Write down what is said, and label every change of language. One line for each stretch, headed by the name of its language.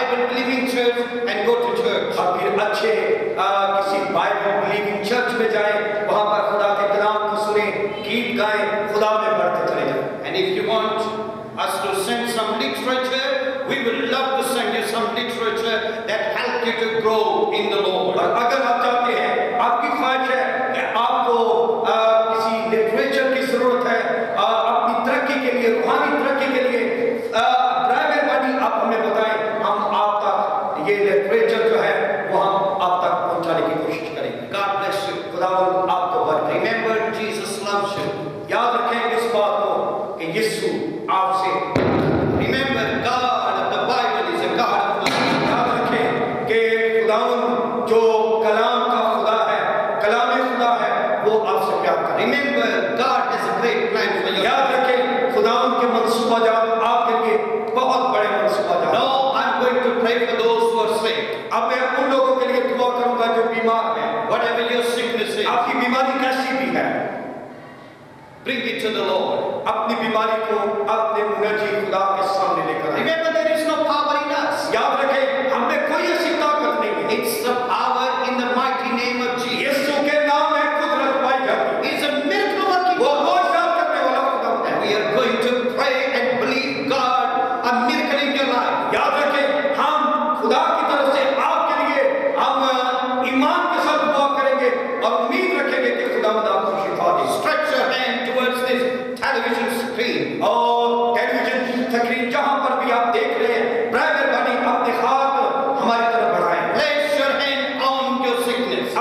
English: believing church and go to church.
Hindi: और फिर अच्छे किसी बाइबल बिलीविंग चर्च में जाएं, वहां पर खुदा के कलाम को सुने, गीत गाएं, खुदा में बढ़ते चले जाएं।
English: And if you want us to send some literature, we will love to send you some literature that help you to grow in the Lord.
Hindi: और अगर आप चाहते हैं, आपकी ख्वाहिश है कि आपको किसी लिटरेचर की जरूरत है अपनी तरक्की के लिए, रूहानी तरक्की के लिए, मेहरबानी आप हमें बताएं, हम आप तक ये लिटरेचर जो है वो हम आप तक पहुंचाने की कोशिश करेंगे।
English: God bless you.
Hindi: खुदावंद आपको बरकत दे।
English: Remember, Jesus loves you.
Hindi: याद रखें इस बात को कि यीशु आपसे,
English: Remember, God of the Bible is a God of love.
Hindi: याद रखें कि खुदावंद जो कलाम का खुदा है, कलाम खुदा है, वो आपसे प्यार करे।
English: Remember, God has a great plan for you.
Hindi: याद रखें खुदावंद के मंसूबाजात आपके लिए बहुत बड़े मंसूबाजात।
English: Now, I'm going to pray for those who are sick.
Hindi: अब मैं उन लोगों के लिए दुआ करूंगा जो बीमार हैं।
English: Whatever your sickness is,
Hindi: आपकी बीमारी कैसी भी है,
English: bring it to the Lord.
Hindi: अपनी बीमारी को अपने मुनजी खुदा के सामने लेकर आएं।
English: Remember, there is no power in us.
Hindi: याद रखें हमें कोई ऐसी ताकत नहीं है।
English: It's the power in the mighty name of Jesus.
Hindi: यीशु के नाम में कुदरत पाई जाती है।
English: He's a miracle working
Hindi: वो
English: God.
Hindi: मौजूद करने वाला खुदा है।
English: And we are going to pray and believe God a miracle in your life.
Hindi: याद रखें हम खुदा की तरफ से आपके लिए हम ईमान के साथ दुआ करेंगे और उम्मीद रखेंगे कि खुदावंद आपको शिफा दे।
English: Stretch your hand towards this television screen.
Hindi: और टेलीविजन की तकरीर जहां पर भी आप देख रहे हैं, मेहरबानी अपने हाथ हमारी तरफ बढ़ाएं।
English: Place your hand on your sickness.